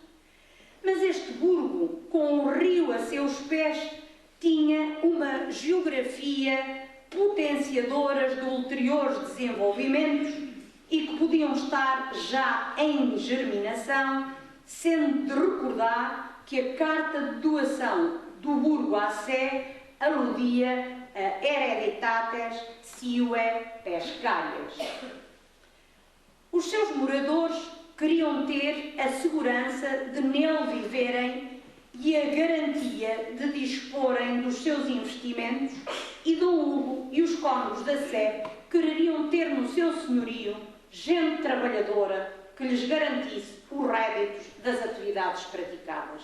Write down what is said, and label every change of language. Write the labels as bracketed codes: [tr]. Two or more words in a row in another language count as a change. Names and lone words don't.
[pt] Mas este burgo, com o rio a seus pés, tinha uma geografia potenciadoras de ulteriores desenvolvimentos e que podiam estar já em germinação, sendo de recordar que a carta de doação do burgo à Sé aludia a [la] hereditates sive pescarias. [pt] Os seus moradores queriam ter a segurança de nele viverem e a garantia de disporem dos seus investimentos, e Dom Hugo e os cônegos da Sé quereriam ter no seu senhorio gente trabalhadora que lhes garantisse os réditos das atividades praticadas.